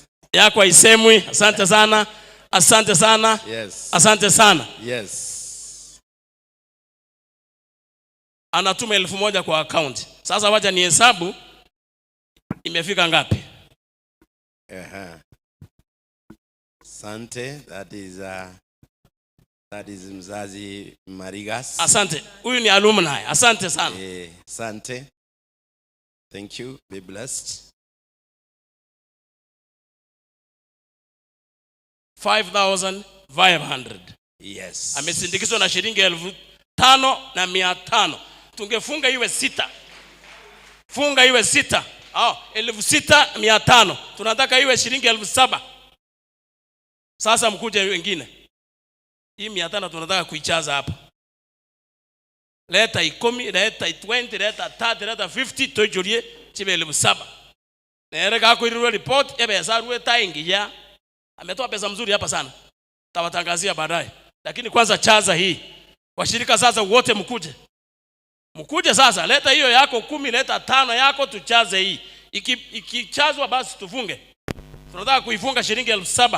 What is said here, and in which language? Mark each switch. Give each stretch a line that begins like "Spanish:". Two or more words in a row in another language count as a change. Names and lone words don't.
Swahili: Yako isemwi. Asante sana. Asante sana.
English: Yes.
Swahili: Asante sana.
English: Yes.
Swahili: Anatuma 1000 kwa account. Sasa wacha ni hesabu imefika ngapi? Asante,
English: that is mzazi Marigas.
Swahili: Asante. Huyu ni alumni. Asante sana. Asante.
English: Thank you. Be blessed.
Swahili: 5500. Yes. Amesindikizwa na shilingi 5500. Tungefunga iwe 6. Funga iwe 6. 6500. Tunataka iwe shilingi 7000. Sasa mkuje wengine. Hii 500 tunataka kuichaza hapa. Leta 10, leta 20, leta 30, leta 50
Gusii: tojulie chibe
Swahili: 7000.
Gusii: Nereka kuirua report ebe sarue taingi ya.
Swahili: Ametoa pesa mzuri hapa sana. Tawatangazia baadaye. Lakini kwanza chaza hii. Washirika sasa wote mkuje. Mkuje sasa, leta hiyo yako 10, leta 5 yako tuchaze hii. Ikichazwa basi tufunge. Tunataka kuifunga shilingi 7000.